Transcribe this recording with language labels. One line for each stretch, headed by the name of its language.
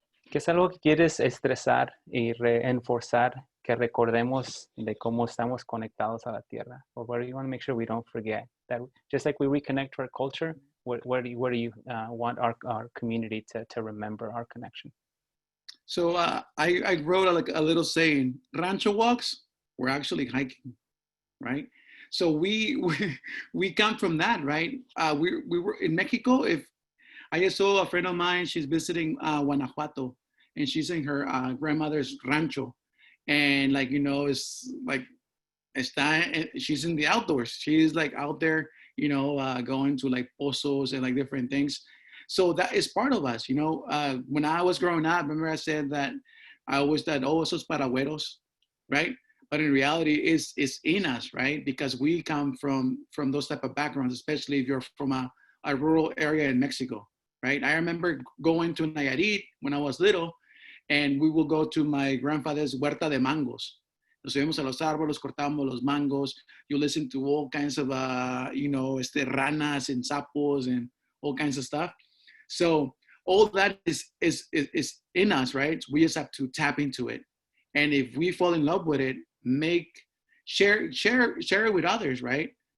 Spanish: ¿Qué es algo que quieres estresar y reenforzar que recordemos de cómo estamos conectados a la tierra?
English: Or where do you want to make sure we don't forget that, just like we reconnect to our culture, where do you want our community to remember our connection? So I wrote a little saying, rancho walks, we're actually hiking, right? So we come from that, right? We were in Mexico. If I just saw a friend of mine, she's visiting Guanajuato, and she's in her grandmother's rancho, and like, you know, it's like she's in the outdoors. She's like out there, you know, going to like pozos and like different things. So that is part of us, you know. When I was growing up, remember I said that I always thought, oh,
Spanish: esos paragüeros,
English: right? But in reality, it's in us, right? Because we come from those type of backgrounds, especially if you're from a rural area in Mexico, right? I remember going to Nayarit when I was little, and we will go to my grandfather's
Spanish: huerta de mangos. Nos subimos a los árboles, cortamos los mangos.
English: You listen to all kinds of, you know,
Spanish: ranas and sapos
English: and all kinds of stuff. So all that is in us, right? We just have to tap into it. And if we fall in love with it, share it with others, right?